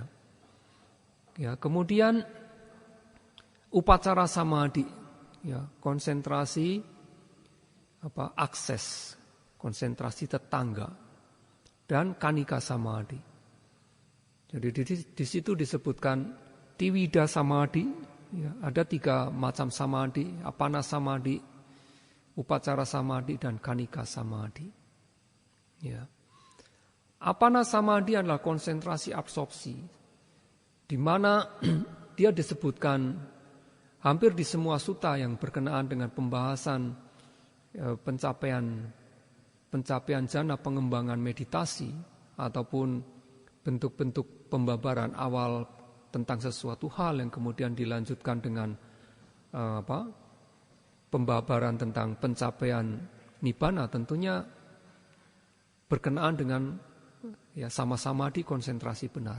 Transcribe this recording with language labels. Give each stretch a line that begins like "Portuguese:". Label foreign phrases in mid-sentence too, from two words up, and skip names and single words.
Indonesian: Ya, kemudian
Pali: upacara samadhi,
Indonesian: ya, konsentrasi akses, konsentrasi tetangga, dan
Pali: kanika samadhi.
Indonesian: Jadi di situ disebutkan
Pali: tiwida samadhi,
Indonesian: ya, ada 3 macam samadhi,
Pali: apana samadhi, upacara samadhi,
Indonesian: dan
Pali: kanika samadhi.
Indonesian: Ya.
Pali: Apana samadhi
Indonesian: adalah konsentrasi absorpsi, di mana dia disebutkan hampir di semua sutta yang berkenaan dengan pembahasan pencapaian jhana, pengembangan meditasi, ataupun bentuk-bentuk pembabaran awal tentang sesuatu hal yang kemudian dilanjutkan dengan pembabaran tentang pencapaian nibbana, tentunya berkenaan dengan sama-sama di konsentrasi benar.